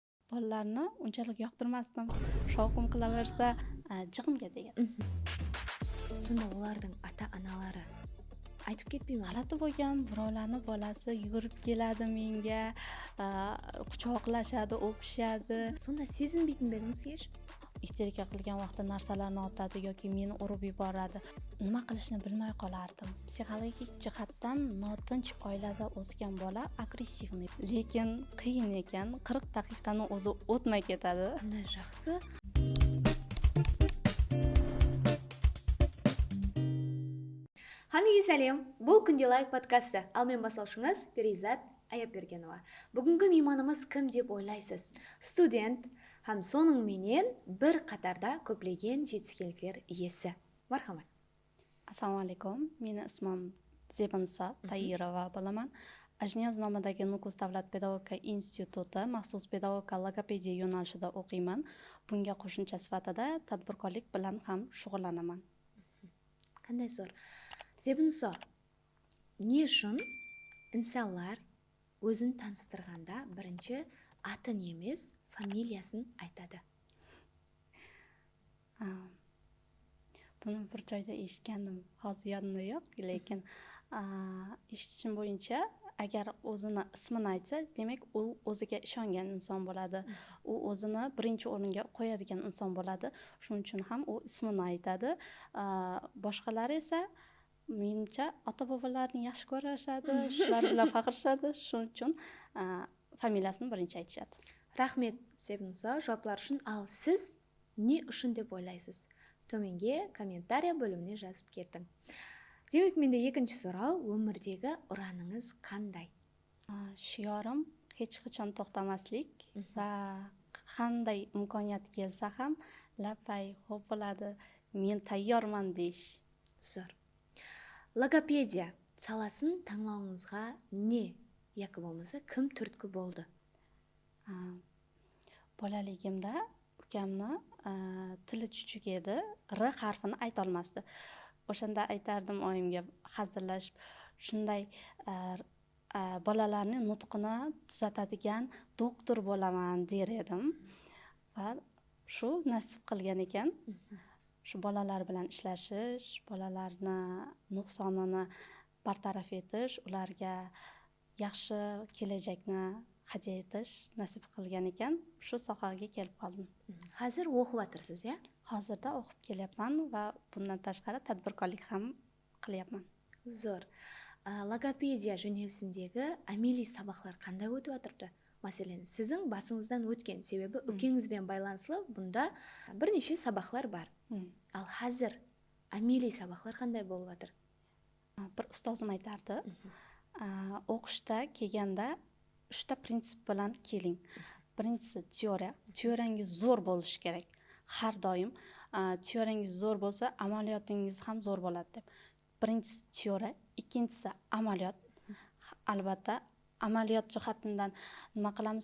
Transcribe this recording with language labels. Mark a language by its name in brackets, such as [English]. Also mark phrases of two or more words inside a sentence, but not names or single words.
[Uzbek] bolalarni unchalik yoqtirmasdim. Shovqin qilaversa, jig'imga tegadi. [Kara-Kalpak] Сонда олардың ата-аналары айтып ketmaymi? [Uzbek] G'alati bo'lgan, birovlarni bolasi yugurib keladi menga, quchoqlashadi, o'pishadi. [Kara-Kalpak] Сонда сезінбейтін бе едіңіз еш? [Uzbek] Isterika qilgan vaqtda narsalarni otadi yoki meni urib yuboradi. Nima qilishni bilmay qolardim. Psixologik jihatdan notinch oilada o'sgan bola agressivniy, lekin qiyin ekan. 40 daqiqani o'zi o'tmay ketadi. [Kara-Kalpak] Мына жақсы. Хамиге сәлем. Бұл күнде лайк подкасты. Ал мен басылшыңыз Перизат Аяпбергенова. Бүгінгі мейманымыз кім деп ойлайсыз? Студент һәм соның менен бір қатарда көплеген жетістіктерге иесі. Мархамат. [Uzbek] Assalomu alaykum. Meni ismim Zebinsa Tayirova bo'laman. Ajniyoznомадagi Nukus davlat pedagogika instituti maxsus pedagogika logopediya yo'nalishida o'qiyman. Bunga qo'shimcha sifatida tadbirkorlik bilan ham shug'ullanaman. [Kara-Kalpak] Қандай зор. Зебінсо, не үшін инсанлар өзін таныстырғанда бірінші атын емес, фамилиясын айтады? [Uzbek] Buni bir joyda eshitgandim. Hozir yodimda yo'q, lekin eshitishim bo'yicha agar o'zini ismini aytsa, demak u o'ziga ishongan inson bo'ladi. U o'zini birinchi o'ringa qo'yadigan inson bo'ladi. Shuning uchun ham u ismini aytadi. Boshqalar esa menimcha ota-bobolarni yaxshi ko'rishadi, shular bilan faxrlashadi. Shuning uchun familiyasini birinchi aytishadi. [Kara-Kalpak] Рахмет, Зебінсо, жауаплар үшін. Ал сіз не үшін деп ойлайсыз? Төменге комментария бөліміне жазып кеттің. Демек, менде екінші сұрау, өмірдегі ұраныңыз қандай? [Uzbek] Shiorim hech qachon to'xtamaslik va qanday imkoniyat kelsa ham lapay xo'p bo'ladi, men tayyorman deyish. [Kara-Kalpak] Зор. Логопедия саласын таңдауыңызға не, яки болмаса кім түрткі болды? [Uzbek] Bolaligimda ukamni tili chuchuk edi, r harfini ayta olmasdi. O'shanda aytardim oyimga hazillashib, shunday bolalarning nutqini tuzatadigan doktor bo'laman der edim. Va shu nasib qilgan ekan. Shu bolalar bilan ishlashish, bolalarni nuqsonini bartaraf etish, ularga yaxshi kelajakni hadya etish nasib qilgan ekan. Shu sohaga kelib qoldim. Hozir o'qib o'tirsiz, ya? Hozirda o'qib kelyapman va bundan tashqari tadbirkorlik ham qilyapman. [Kara-Kalpak] Зор. Логопедия жөнелісіндегі амели сабақлар қандай өтіп отырды? Мәселен, сіздің басыңыздан өткен, себебі үкеңізбен байланыслы бұнда бірнеше сабақлар бар. Ал қазір амели сабақлар қандай болып жатыр? [Uzbek] Bir ustozim aytardi, o'qishda kelganda 3 ta prinsip bilan keling. Birinchisi teoriya. Teoriyangiz zo'r bo'lishi kerak. Har doim teoriyangiz zo'r bo'lsa, amaliyotingiz ham zo'r bo'ladi deb. Birinchisi teoriya, ikkinchisi amaliyot. Albatta, amaliyot jihatidan nima qilamiz?